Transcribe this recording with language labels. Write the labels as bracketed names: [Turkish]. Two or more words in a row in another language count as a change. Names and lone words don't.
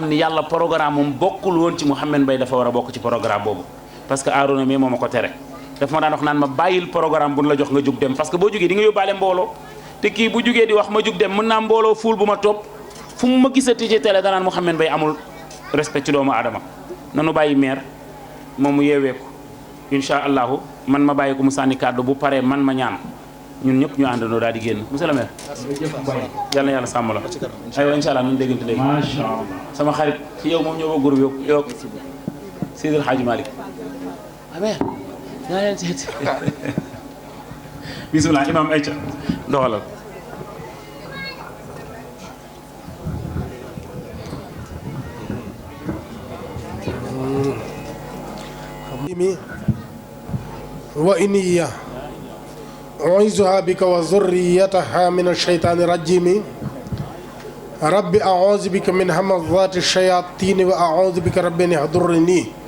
[Wolof] ni yàlla programme moom bokkul woon ci Mouhamed Mbaye dafa war a bokk ci programme boobu parce que Arouna mi moo ma ko tere daf ma daan wax naan ma bàyyil programme bu nu la jox nga jug dem parce que boo jugee di nga yóbbaale mbooloo te kii bu jugee di wax ma jug dem mën naa mbooloo fuul bu ma topp fu mu ma gisati ci télé danaan Mouhamed Mbaye amul respect ci doomu aadama nanu bàyyi maire moom mu yeeweeku [Arabic] إن شاء الله [Wolof] man ma bàyyi ko mu sànni kàddu bu paree man ma ñaan ñun ñëpp ñu àndandoo daal di génn [French] monsieur le maire [Wolof] yal na yàlla sàmm la aywa [Arabic] إن شاء الله [Wolof] ñu déggante léegi [Arabic] ما شاء الله [Wolof] sama xarit ci yow moom ñoo ba groupe yow Seydil Hadji Malick amee naa leen seet bisimilah imam ayca doxalal [Arabic] وإني أعيذها بك وذريتها من الشيطان الرجيم رب أعوذ بك من همزات الشياطين وأعوذ بك رب أن يحضرني